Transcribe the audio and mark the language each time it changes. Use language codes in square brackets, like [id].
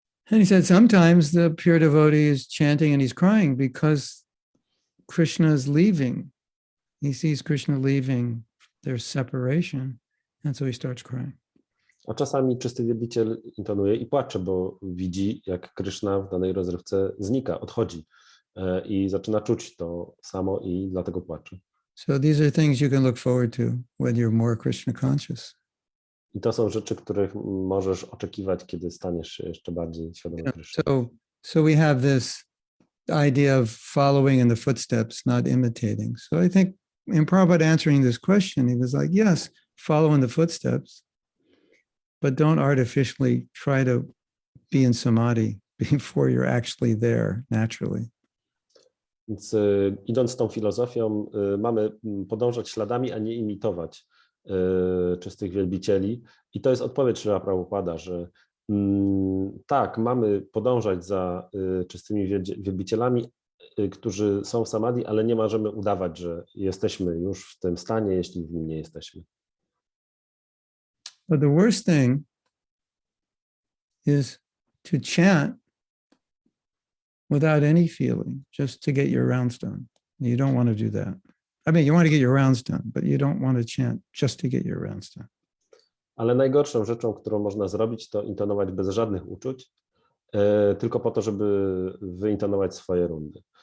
[en] And he said sometimes the pure devotee is chanting and he's crying because Krishna is leaving. He sees Krishna leaving, there's separation, and so he starts crying. [pl] A czasami czysty wielbiciel intonuje i płacze, bo widzi, jak Krishna w danej rozrywce znika, odchodzi i zaczyna czuć to samo i dlatego płacze. [en] So these are things you can look forward to when you're more Krishna conscious. [pl] I to są rzeczy, których możesz oczekiwać, kiedy staniesz się jeszcze bardziej świadomy Krishna. [en] So we have this idea of following in the footsteps, not imitating. So I think in Prabhupada answering this question, he was like, yes, follow in the footsteps, but don't artificially try to be in samadhi before you're actually there naturally. [pl] Więc idąc tą filozofią, mamy podążać śladami, a nie imitować czystych wielbicieli. I to jest odpowiedź Śrila Prabhupada, że tak, mamy podążać za czystymi wielbicielami, którzy są w samadhi, ale nie możemy udawać, że jesteśmy już w tym stanie, jeśli w nim nie jesteśmy. [en] But the worst thing is to chant without any feeling, just to get your rounds done. You don't want to do that. I mean, you want to get your rounds done, but you don't want to chant just to get your rounds done. [pl] Ale najgorszą rzeczą, którą można zrobić, to intonować bez żadnych uczuć, tylko po to, żeby wyintonować swoje rundy.